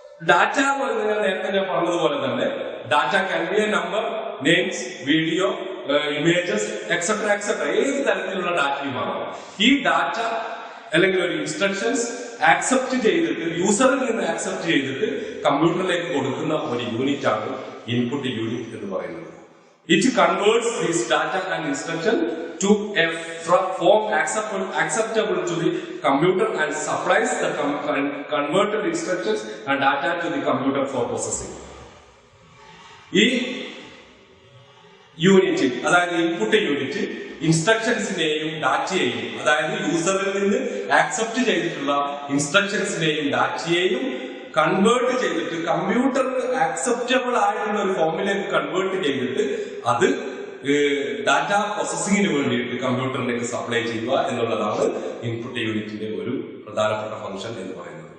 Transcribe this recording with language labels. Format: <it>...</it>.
<ml>Data എന്ന് പറഞ്ഞാൽ നേരത്തെ ഞാൻ പറഞ്ഞതുപോലെ തന്നെ</ml> <en>Data can be a number, names, video, images, etcetera etcetera.</en> <ml>ഏത് തരത്തിലുള്ള ഡാറ്റയും ആകാം. ഈ ഡാറ്റ അല്ലെങ്കിൽ ഒരു ഇൻസ്ട്രക്ഷൻസ് ആക്സെപ്റ്റ് ചെയ്തിട്ട്, യൂസറിൽ നിന്ന് ആക്സെപ്റ്റ് ചെയ്തിട്ട് കമ്പ്യൂട്ടറിലേക്ക് കൊടുക്കുന്ന ഒരു യൂണിറ്റ് ആണ് ഇൻപുട്ട് യൂണിറ്റ് എന്ന് പറയുന്നത്.</ml> <en>It converts this data and instruction to a form acceptable to the computer and supplies the converted instructions and data to the computer for processing.</en> <ml>ഈ യൂണിറ്റ്, അതായത് ഇൻപുട്ട് യൂണിറ്റ്, ഇൻസ്ട്രക്ഷൻസിനെയും ഡാറ്റയെയും, അതായത് യൂസറിൽ നിന്ന് accept ചെയ്തിട്ടുള്ള ഇൻസ്ട്രക്ഷൻസിനെയും ഡാറ്റയെയും convert ചെയ്തിട്ട് കമ്പ്യൂട്ടറിന് acceptable ആയിട്ടുള്ള ഒരു ഫോമിലേക്ക് convert ചെയ്തിട്ട് അത് ഡാറ്റ പ്രോസസ്സിങ്ങിന് വേണ്ടിയിട്ട് കമ്പ്യൂട്ടറിലേക്ക് സപ്ലൈ ചെയ്യുക എന്നുള്ളതാണ് ഇൻപുട്ട് യൂണിറ്റിന്റെ ഒരു പ്രധാനപ്പെട്ട ഫംഗ്ഷൻ എന്ന് പറയുന്നത്.</ml>